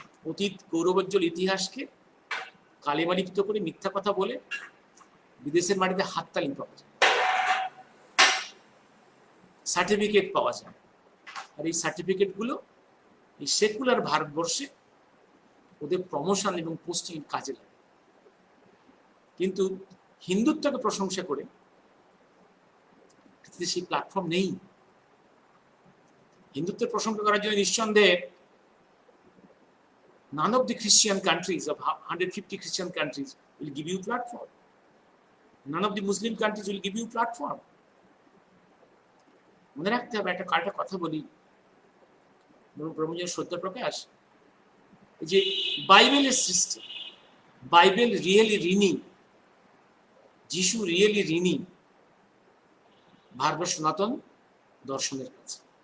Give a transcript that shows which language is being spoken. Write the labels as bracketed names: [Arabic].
[Bangla] অতীত গৌরবোজ্জ্বল ইতিহাসকে কালিমালিপ্ত করে মিথ্যা কথা বলে বিদেশের মাটিতে হাততালি পাওয়া যায়, সার্টিফিকেট পাওয়া যায়। আর এই সার্টিফিকেটগুলো এই সেকুলার ভারতবর্ষে ওদের প্রমোশন এবং পোস্টিং কাজে লাগে। কিন্তু হিন্দুত্বকে প্রশংসা করে সেই প্ল্যাটফর্ম নেই। হিন্দুত্বের প্রশংসা করার জন্য নিঃসন্দেহে [English] none of the Christian countries, of 150 Christian countries, will give you platform. None of the Muslim countries will give you platform. [Bangla] মনে রাখতে হবে, একটা কথা বলি, ব্রহ্মজনের সত্য প্রকাশ, যে বাইবেলের সৃষ্টি, বাইবেল রিয়েলি ঋণী, যিশু রিয়েলি ঋণী ভারতের সনাতন দর্শনের কাছে।